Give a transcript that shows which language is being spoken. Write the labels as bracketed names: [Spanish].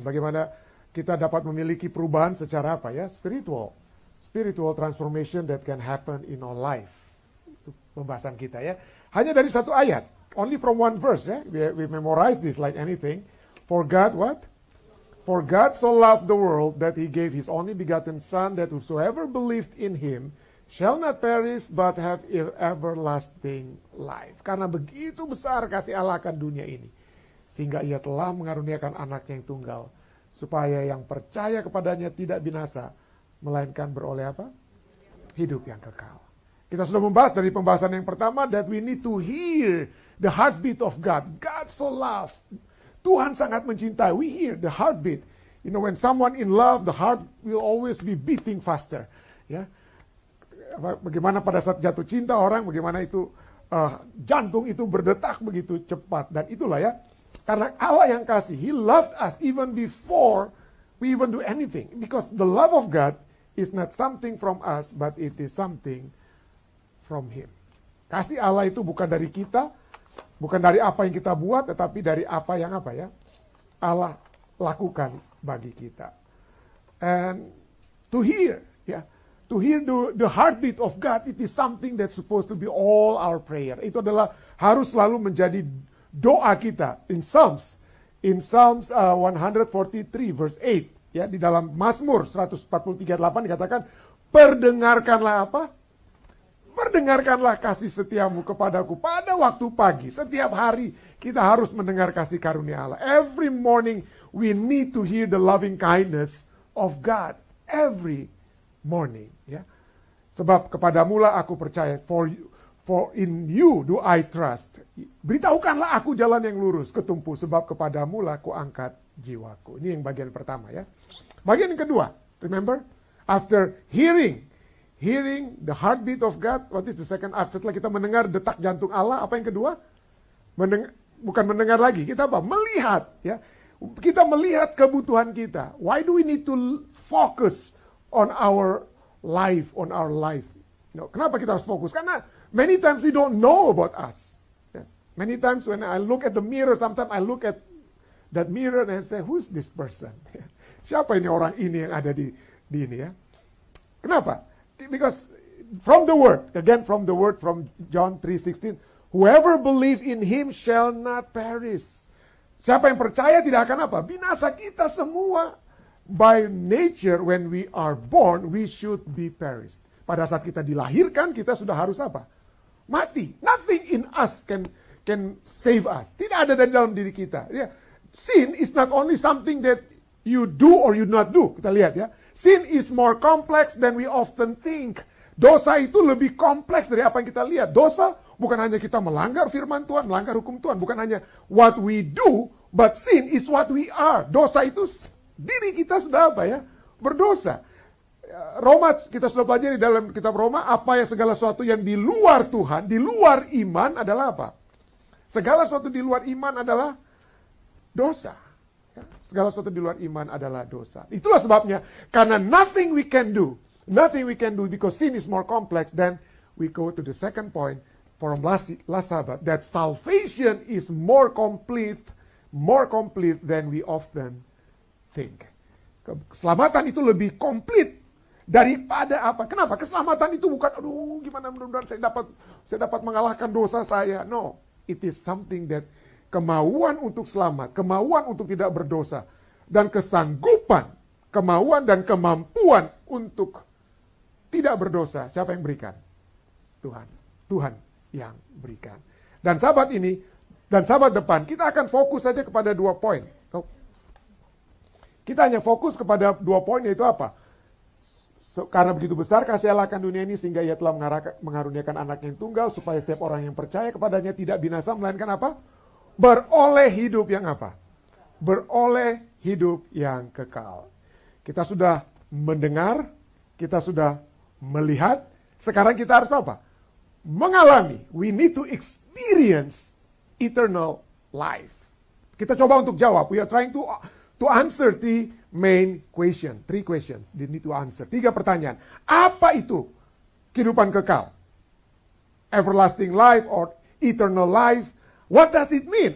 [Indonesian] Bagaimana kita dapat memiliki perubahan secara apa ya? [English] Spiritual transformation that can happen in our life. [Indonesian] Itu pembahasan kita ya. Hanya dari satu ayat. [English] Only from one verse [Indonesian] ya. [English] We memorize this like anything. For God what? For God so loved the world that he gave his only begotten Son, that whosoever believed in him shall not perish but have everlasting life. [Indonesian] Karena begitu besar kasih Allah akan dunia ini, sehingga ia telah mengaruniakan anaknya yang tunggal, supaya yang percaya kepadanya tidak binasa, melainkan beroleh apa? Hidup yang kekal. Kita sudah membahas dari pembahasan yang pertama, [English] that we need to hear the heartbeat of God. God so loved. [Indonesian] Tuhan sangat mencintai. [English] We hear the heartbeat. You know, when someone in love, the heart will always be beating faster. [Indonesian] Ya. Bagaimana pada saat jatuh cinta orang, bagaimana itu jantung itu berdetak begitu cepat. Dan itulah ya, karena Allah yang kasih, [English] He loved us even before we even do anything. Because the love of God is not something from us, but it is something from Him. [Indonesian] Kasih Allah itu bukan dari kita, bukan dari apa yang kita buat, tetapi dari apa yang apa ya, Allah lakukan bagi kita. [English] And to hear, ya. To hear the heartbeat of God, it is something that's supposed to be all our prayer. [Indonesian] Itu adalah harus selalu menjadi doa kita. [English] In Psalms 143 verse 8, [Indonesian] ya, di dalam Mazmur 143:8 dikatakan, perdengarkanlah apa? Perdengarkanlah kasih setiamu kepadaku pada waktu pagi. Setiap hari kita harus mendengar kasih karunia Allah. [English] Every morning we need to hear the loving kindness of God. Every morning, ya. [Indonesian] Sebab kepadamulah aku percaya, [English] for in you do I trust. [Indonesian] Beritahukanlah aku jalan yang lurus, ketumpu, sebab kepadamulah aku angkat jiwaku. Ini yang bagian pertama ya. Bagian yang kedua, remember? [English] After hearing the heartbeat of God, what is the second act? [Indonesian] Setelah kita mendengar detak jantung Allah, apa yang kedua? Bukan mendengar lagi, kita apa? Melihat, ya. Kita melihat kebutuhan kita. [English] Why do we need to focus on our life, You know, [Indonesian] kenapa kita harus fokus? [English] Karena many times we don't know about us. Yes. Many times when I look at the mirror, sometimes I look at that mirror and say, who's this person? [Indonesian] Siapa ini orang ini yang ada di ini ya? Kenapa? [English] Because from the word, again from the word from John 3:16, whoever believe in him shall not perish. [Indonesian] Siapa yang percaya tidak akan apa? Binasa. Kita semua. [English] By nature, when we are born, we should be perished. [Indonesian] Pada saat kita dilahirkan, kita sudah harus apa? Mati. [English] Nothing in us can save us. [Indonesian] Tidak ada dari dalam diri kita. Ya. [English] Sin is not only something that you do or you not do. [Indonesian] Kita lihat ya. [English] Sin is more complex than we often think. [Indonesian] Dosa itu lebih kompleks dari apa yang kita lihat. Dosa bukan hanya kita melanggar firman Tuhan, melanggar hukum Tuhan. Bukan hanya [English] what we do, but sin is what we are. [Indonesian] Dosa itu diri kita sudah apa ya? Berdosa. Roma, kita sudah pelajari dalam kitab Roma, apa yang segala sesuatu yang di luar Tuhan, di luar iman adalah apa? Segala sesuatu di luar iman adalah dosa. Segala sesuatu di luar iman adalah dosa. Itulah sebabnya, karena [English] nothing we can do because sin is more complex, then we go to the second point from last Sabbath, that salvation is more complete than we often think. [Indonesian] Keselamatan itu lebih komplit daripada apa? Kenapa? Keselamatan itu bukan, aduh gimana mudah-mudahan saya dapat mengalahkan dosa saya. No, [English] It is something that [Indonesian] kemauan untuk selamat, kemauan untuk tidak berdosa, dan kesanggupan, kemauan dan kemampuan untuk tidak berdosa. Siapa yang berikan? Tuhan. Tuhan yang berikan. Dan sahabat ini, dan sahabat depan, kita akan fokus saja kepada 2 poin. Kita hanya fokus kepada 2 poin, yaitu apa? Karena begitu besar kasih Allah akan dunia ini, sehingga ia telah mengaruniakan anak yang tunggal, supaya setiap orang yang percaya kepadanya tidak binasa, melainkan apa? Beroleh hidup yang apa? Beroleh hidup yang kekal. Kita sudah mendengar, kita sudah melihat, sekarang kita harus apa? Mengalami. [English] We need to experience eternal life. [Indonesian] Kita coba untuk jawab. [English] We are trying to answer the main question. 3 questions they need to answer. [Indonesian] 3 pertanyaan. Apa itu kehidupan kekal? [English] Everlasting life or eternal life? What does it mean?